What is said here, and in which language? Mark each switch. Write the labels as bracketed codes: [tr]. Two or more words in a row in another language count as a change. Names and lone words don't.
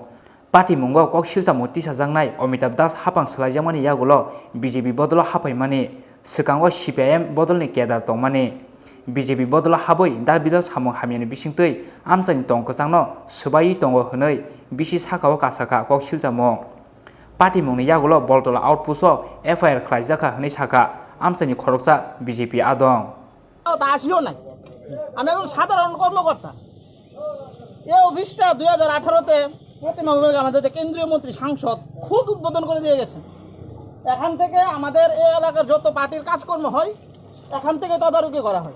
[trp] Party mungo kok siljamu tisajangnai Amitabh Das hapang slaijakmani yagulo BJP bodolo hapaimani sikango CPIM bodolni kedar tongmani. BJP bodolo haboi dar bidal samung hamiani bisingtei Amchaini tongkajangno sbai tongo hwnei bisi sakao kasaka kok siljamung. Party mungni yagulo boltola outposto FIR khlaijaka hwnei saka Amchaini khoroksa BJP adong. [bn] আসিও নাই আমি এখন সাধারণ কর্মকর্তা এই অফিসটা 2018 তে প্রতিমা আমাদের কেন্দ্রীয় মন্ত্রী সাংসদ খুদ উদ্বোধন করে দিয়ে গেছেন। এখান থেকে আমাদের এই এলাকার যত পার্টির কাজকর্ম হয় এখান থেকে তদারকি করা হয়।